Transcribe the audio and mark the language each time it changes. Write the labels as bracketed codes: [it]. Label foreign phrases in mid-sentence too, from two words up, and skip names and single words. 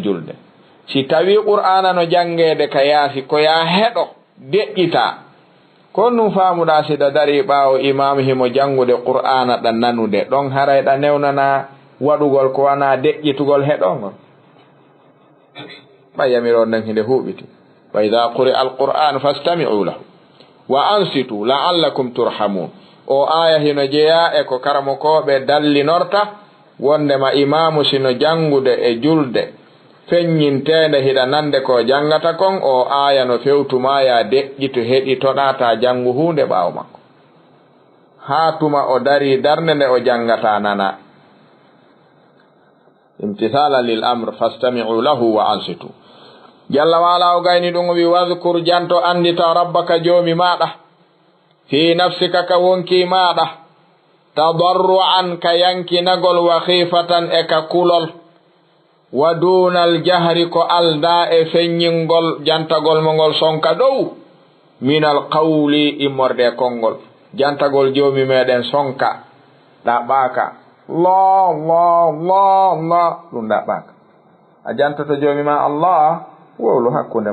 [ff] julde si tawi qur'ana no jangede ka yaasi ko ya heɗo deƴƴita kon num faamuɗa siɗa dari ɓaawo imam himo jangude qur'ana ɗa nanude ɗon harayɗa newnana waɗugol ko wana deƴƴitugol heɗongol ɓayyamiron nden hinde huuɓiti [ar] وإذا قرئ القرآن فاستمعوا له وأنصتوا لعلكم ترحمون. [ff] o aya hino jeeya e ko karamokoɓe dallinorta wondema imamu sino jangude e julde feññintende hiɗa nande ko jangata kon o aya no fewtuma ya deƴƴito heɗitoɗa ta jangu hunde ɓaawo makko ha tuma o dari darnde nde o jangata nana [ar] امتثالا للأمر فاستمعوا له وأنصتوا. [ff] jalla waala o gayni ɗum o wi wadhkur janto andita rabbaka joomi maɗa fi nafsika ka wonki maɗa tadarru'an ka yankinagol [ar] وخيفة [ff] e ka kulol [ar] ودون الجهر [ff] ko alda e feññingol jantagol mo ngol sonka dow [ar] من القول [ff] immorde konngol jantagol joomi meɗen sonka ɗaɓɓaka Allah ɗum ɗaɓɓaka a jantoto joomi ma Allah wowlu hakkunde